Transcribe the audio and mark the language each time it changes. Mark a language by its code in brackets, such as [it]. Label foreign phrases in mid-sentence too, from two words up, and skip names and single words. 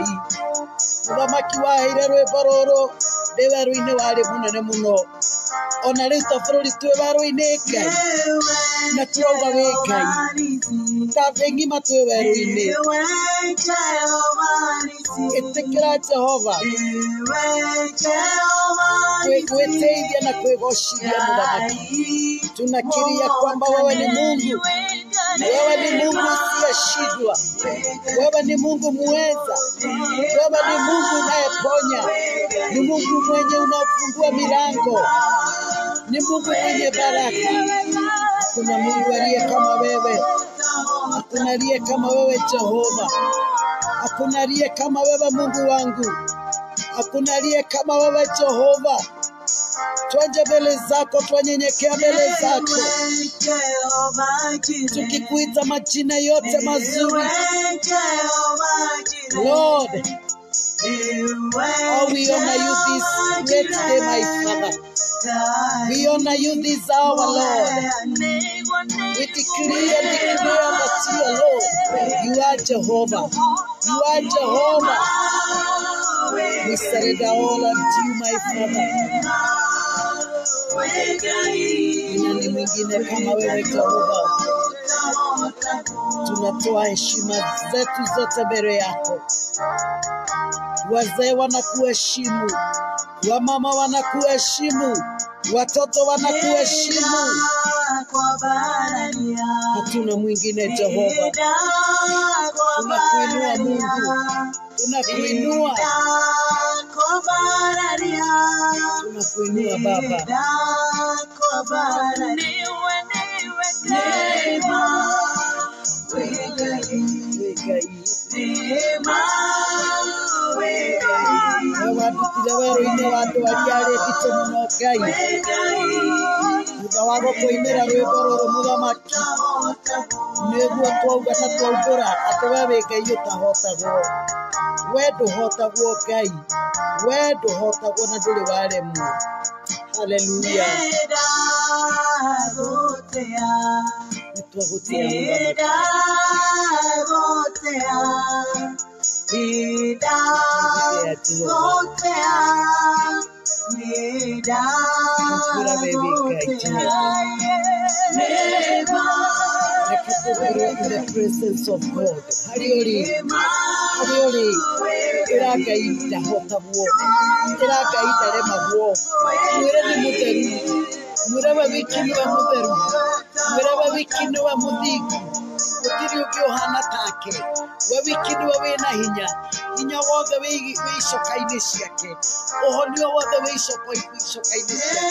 [ki] Mũthamaki waheire rwĩmbo rũrũ ndĩ werũ-inĩ warĩ mũnene mũno, ona rĩu ta bũrũri twĩ werũ-inĩ Ngai, na tũrauga wegai, ta thĩ ng'ima twĩ werũ-inĩ. Ĩtĩkĩra Jehova kwĩteithia na kwĩgocithia muthamaki. [sw] Tunakiri kwamba wewe ni Mungu, wewe ni Mungu usiyeshindwa, wewe ni Mungu muweza, wewe ni Mungu unayeponya, ni Mungu mwenye unafungua milango, ni Mungu mwenye baraka. Hakuna Mungu aliye kama wewe, hakuna aliye kama wewe Jehova, hakuna aliye kama wewe Mungu wangu, hakuna aliye kama wewe Jehova. Twanje mbele zako, twanyenyekea mbele zako, tukikuita majina yote mazuri. [en] Lord, oh, we honor you this great day, my Father. We honor you this hour, Lord. We decree and declare that you alone, you are Jehovah. You are Jehovah. We surrender all unto you, my Father. [sw] Nani mwingine kama wewe Jehova? Tunatoa heshima zetu zote mbele yako. Wazee wanakuheshimu, wamama wanakuheshimu, watoto wanakuheshimu. Hatuna mwingine Jehova. Tunakuinua Mungu, tunakuinua, tunakuinua Baba. [ki] Werũ-inĩ wa andũ arĩa arĩ nditũ mũno Ngai, thutha wa gũkũinĩra rwĩmbo rũrũ mũthamaki, nĩguo twauga na twaumbũra atĩ we wĩ Ngai ũtahotagwo. We ndũhotagwo Ngai, we ndũhotagwo na ndũrĩ waremwo. Haleluya. Nĩtwagũtĩa [en] in the presence of God. [ki] Hariori, iragaita hotagwo, iragaita remagwo. Mwĩre nĩ mũtheru, mwĩre we wiki nĩwe mũtheru, mwĩre we wiki nĩwe mũthingu. Gũtirĩ ũngĩ ũhana take, we wiki nĩwe wĩna hinya, hinya wothe wĩ icoka-inĩ ciake, ũhonio wothe wĩ icoka-inĩ ciake.